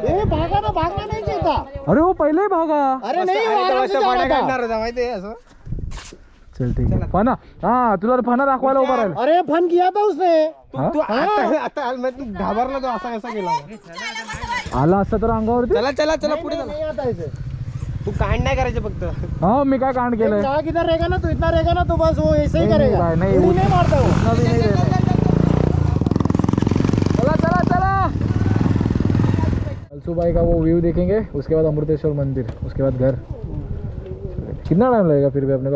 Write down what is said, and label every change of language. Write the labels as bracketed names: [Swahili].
[Hindi] भागा ना, भागना नहीं चाहिए था. अरे वो पहले ही भागा. अरे नहीं, वो आराम से जा रहा था. [Marathi] काढणार होता माहिती आहे असं. चल ठीक आहे. फना, हा तुला फना दाखवायला उभा राहिला. [Hindi] अरे फन किया था उसने. [Marathi] तू आता तू घाबरला, तो असा कसा गेला. आला असता तर अंगावरती. चला चला चला पुढे चला. [Hindi] नहीं आता इसे. [Marathi] तू कांड नाही करायचं फक्त. हा मी काय कांड केलंय. [Hindi] जहाँ किधर रहेगा ना, तो इतना रहेगा ना, तो बस वो ऐसे ही करेगा. नहीं, उड़ी नहीं मारता वो. अभी नहीं रहना. [Marathi] चला चला चला. [Hindi] कलसूबाई का वो व्यू देखेंगे, उसके बाद अमृतेश्वर मंदिर, उसके बाद घर. कितना टाइम लगेगा फिर भी अपने को?